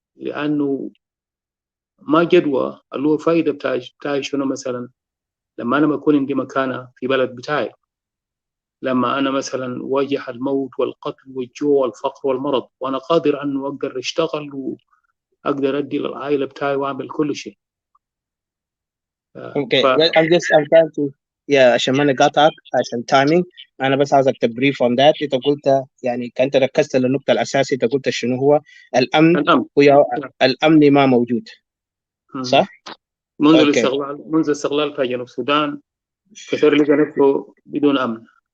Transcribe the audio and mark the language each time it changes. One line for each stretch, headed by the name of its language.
Arabic: لأنه ما جدوى اللي هو فايدة بتاع شنو مثلا لما أنا بكون عندي مكانة في بلد بتاعي، لما أنا مثلا واجه الموت والقتل والجوع والفقر والمرض وأنا قادر أن أقدر أشتغل وأقدر أدي للعائلة بتاعي وأعمل كل شيء.
English: Okay, well, I'm trying to
Arabic: عشان ما نقاطعك عشان
English: timing.
Arabic: انا بس عايزك تبريف
English: on that.
Arabic: انت قلت يعني كنت ركزت للنقطة الأساسية. انت قلت شنو هو الأمن الأمن ما موجود، صح؟ منذ اوكي. الاستقلال في جنوب السودان كثير لقى نفسه بدون أمن.